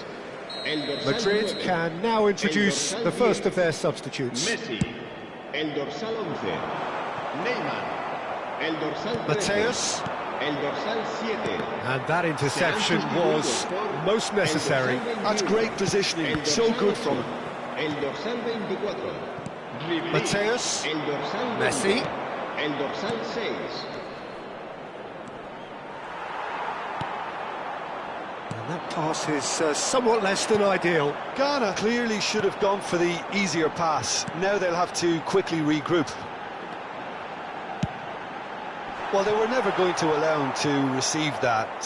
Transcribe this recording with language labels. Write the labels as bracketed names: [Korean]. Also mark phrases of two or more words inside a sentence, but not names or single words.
[Spanish] El dorsal Madrid 9, [English] can now introduce the first of their substitutes. [Spanish] Messi. El dorsal 11. Neymar. El dorsal 13. Mateus. El dorsal 7. [English] And that interception was most necessary. That's great positioning, so good from him. [Spanish] El dorsal 24. Ribéry. Mateus. El dorsal 20. Messi. El dorsal 6. [English] And that pass is somewhat less than ideal. Ghana clearly should have gone for the easier pass. Now they'll have to quickly regroup. Well, they were never going to allow him to receive that.